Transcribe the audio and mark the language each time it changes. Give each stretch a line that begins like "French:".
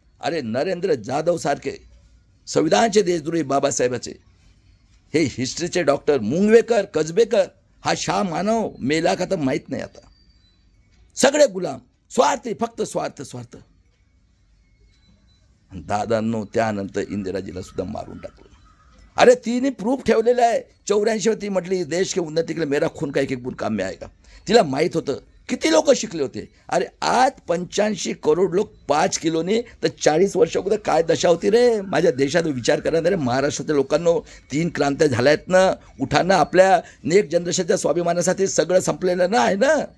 Marathi: अरे नरेंद्र जाधव सारखे संविधानाचे देशद्रोही बाबासाहेबाचे, हे हिस्ट्रीचे डॉक्टर मुंगवेकर, कजबेकर, हा शाह मानव मेला का तर माहीत नाही. आता सगळे गुलाम, स्वार्थी, फक्त स्वार्थ स्वार्थ. दादांनो त्यानंतर इंदिराजीला सुद्धा मारून टाकलं. अरे तिने प्रूफ ठेवलेला आहे.
Hindi: 84
Marathi: ती म्हटली
Hindi: देश के उन्नति के लिए मेरा खून का एक एक बूंद काम में आएगा.
Marathi: तिला माहीत होतं. किती लोक शिकले होते. अरे आज 85 करोड लोक 5 किलोने, तर 40 वर्ष अगोदर काय दशा होती रे माझ्या देशात? विचार करा रे. महाराष्ट्रातील लोकांनो 3 क्रांत्या झाल्या आहेत ना. उठाना आपल्या नेक्स्ट जनरेशनच्या स्वाभिमानासाठी सगळं संपलेलं ना आहे ना.